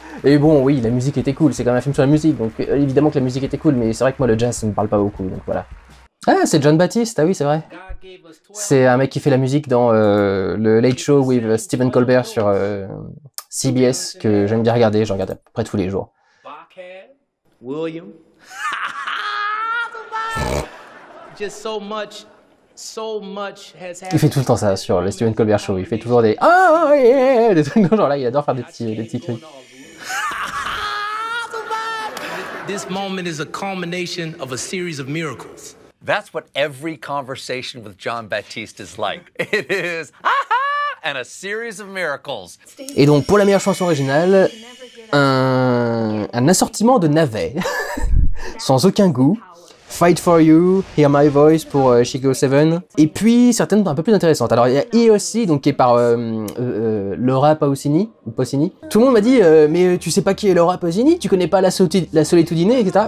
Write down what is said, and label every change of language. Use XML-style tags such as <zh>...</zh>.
<fr>Et bon, oui, la musique était cool, c'est quand même un film sur la musique, donc évidemment que la musique était cool, mais c'est vrai que moi le jazz ça me parle pas beaucoup, donc voilà. Ah, c'est John Batiste, ah oui, c'est vrai. C'est un mec qui fait la musique dans le Late Show with Stephen Colbert sur CBS, que j'aime bien regarder, je regarde à peu près tous les jours.</fr> <en>William. Just so much has happened.</en> <fr>Il fait tout le temps ça sur le Stephen Colbert Show, il fait toujours des</fr> <en>ah yeah,</en> <fr>des trucs genre là, il adore faire des petits cris.</fr> <en>This moment is a culmination of a series of miracles. That's what every conversation with John Batiste is like. It is, ah-ha, and a series of miracles.</en> <fr>Et donc, pour la meilleure chanson originale, un assortiment de navets, sans aucun goût. Fight for You, Hear My Voice pour Chicago 7, et puis certaines un peu plus intéressantes. Alors il y a E.O.C. donc qui est par Laura Pausini. Tout le monde m'a dit mais tu sais pas qui est Laura Pausini, tu connais pas la Solitudine, etc.</fr>